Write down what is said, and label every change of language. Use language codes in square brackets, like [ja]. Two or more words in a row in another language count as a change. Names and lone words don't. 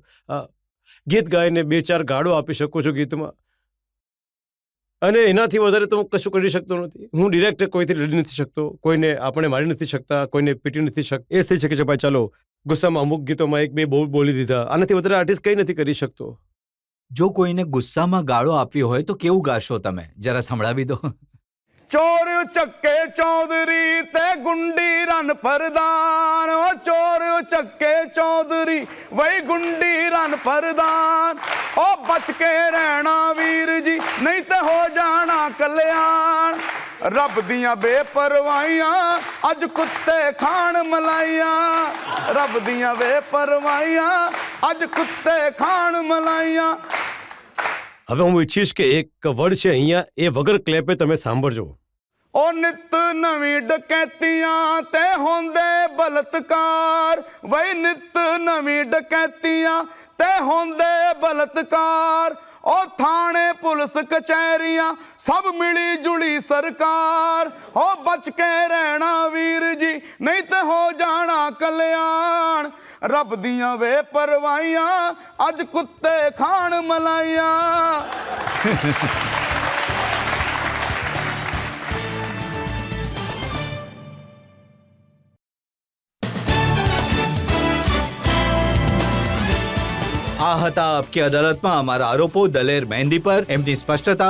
[gu] ગીત ગાઈને 2-4 ગાળો આપી શકું છું ગીતમાં, અને એનાથી વધારે તો હું કશું કરી શકતો નથી. હું ડિરેક્ટ કોઈથી લડી નથી શકતો, કોઈને આપણે મારી નથી શકતા, કોઈને પીટી નથી શકતા. એ થઈ શકે છે ભાઈ, ચાલો ગુસ્સામાં અમુક ગીતોમાં 1-2 બોલી દીધા, આનાથી વધારે આર્ટિસ્ટ કંઈ નથી કરી શકતો. જો કોઈને ગુસ્સામાં ગાળો આપવી હોય તો કેવું ગાશો તમે? જરા સંભળાવી દો. [pa] ਚੋਰ ਚੱਕੇ ਚੌਧਰੀ ਤੇ ਗੁੰਡੀ ਰੰਨ ਪਰਧਾਨ ਓ ਚੋਰ ਚੱਕੇ ਚੌਧਰੀ ਵਹੀ ਗੁੰਡੀ ਰੰਨ ਪਰਧਾਨ ਓ ਬਚ ਕੇ ਰਹਿਣਾ ਵੀਰ ਜੀ ਨਹੀਂ ਤੋ ਹੋ ਜਾਣਾ ਕਲਿਆਣ ਰੱਬ ਦੀਆਂ ਬੇਪਰਵਾਹੀਆਂ ਅੱਜ ਕੁੱਤੇ ਖਾਣ ਮਲਾਈਆਂ ਰੱਬ ਦੀਆਂ ਬੇਪਰਵਾਹੀਆਂ ਅੱਜ ਕੁੱਤੇ ਖਾਣ ਮਲਾਈਆਂ. [gu] હવે હું ઈચ્છીશ કે એક વર્ડ છે અહીંયા, એ વગર ક્લેપે તમે સાંભળજો. [pa] ਓ ਨਿੱਤ ਨਵੀਂ ਡਕੈਤੀਆਂ ਤੇ ਹੋਂਦੇ ਬਲਾਤਕਾਰ ਵਹੀ ਨਿੱਤ ਨਵੀਂ ਡਕੈਤੀਆਂ ਤੇ ਹੋਂਦੇ ਬਲਾਤਕਾਰ ਓ ਥਾਣੇ ਪੁਲਿਸ ਕਚਹਿਰੀਆਂ ਸਭ ਮਿਲੀ ਜੁਲੀ ਸਰਕਾਰ ਹੋ ਬਚ ਕੇ ਰਹਿਣਾ ਵੀਰ ਜੀ ਨਹੀਂ ਤੋ ਹੋ ਜਾਣਾ ਕਲਿਆਣ ਰੱਬ ਦੀਆਂ ਵੇ ਪਰਵਾਹੀਆਂ ਅੱਜ ਕੁੱਤੇ ਖਾਣ ਮਲਾਈਆਂ. [gu] આ હતા આપકી અદાલતમાં અમારા આરોપો દલેર મહેંદી પર, એમની સ્પષ્ટતા.